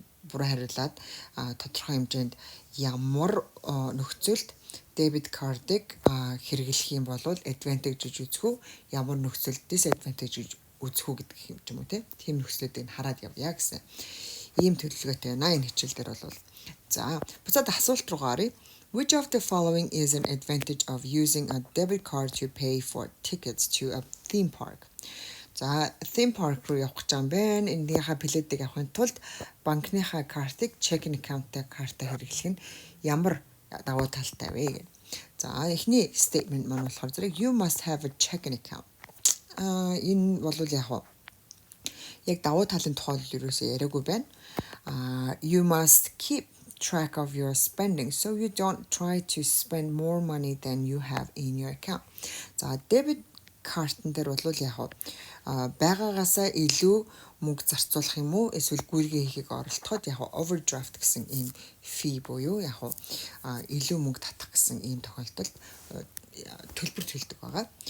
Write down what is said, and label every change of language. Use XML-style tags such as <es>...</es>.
<mn>буруу хариулаад тодорхой хэмжээнд ямар нөхцөлд debit card-ыг хэрэглэх юм бол advantage гэж үзэх үү, ямар нөхцөлд disadvantage гэж үзэх үү гэдэг юм ч юм уу тийм нөхцлүүдийг хараад явъя гэсэн ийм төлөвлөгөөтэй байна энэ хичээл дээр бол. За буцаад асуулт руугаа оръё.</mn> <en>Which of the following is an advantage of using a debit card to pay for tickets to a theme park?</en> <mn>За theme park руу явах гэж байгаа юм байна. Энийхээ билетийг авахын тулд банкныхаа картыг checking account-тай картаа хэрэглэх нь ямар давуу талтай вэ гэх. За эхний statement маань болохоор зэрэг</mn> <en>you must have a checking account.</en> <mn>Энэ бол яг давуу талын тухай ерөөсөө яриаггүй байна.</mn> <en>You must keep track of your spending so you don't try to spend more money than you have in your account.</en> <mn>За debit card-н дээр бол байгаагаасаа илүү мөнгө зарцуулах юм уу эсвэл гүйргээ хийхийг оролдоход overdraft гэсэн ийм fee буюу илүү мөнгө татах гэсэн ийм тохиолдолд төлбөр төлдөг байгаа.</mn>